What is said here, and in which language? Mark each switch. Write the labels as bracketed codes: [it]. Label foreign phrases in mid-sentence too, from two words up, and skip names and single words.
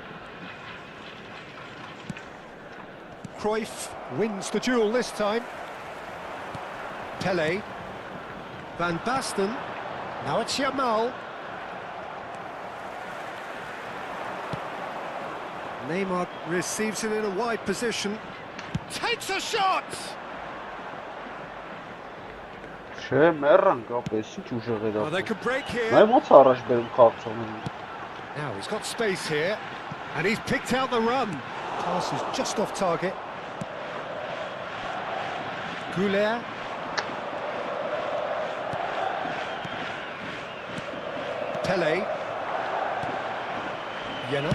[en] Cruyff wins the duel this time. Pele. Van Basten. Now it's Yamal. Neymar receives it in a wide position. Takes a shot! [hy] Չէ, մեռան կապես, ինչ ուժեղ էր [en] Oh, they [hy] ապա։ [en] could break here. [hy] Նայ ոնց առաջ բերում խաղցողին։ [en] Now he's got space here, and he's picked out the run. Pass is just off target. Goulet. Pele. Jenna.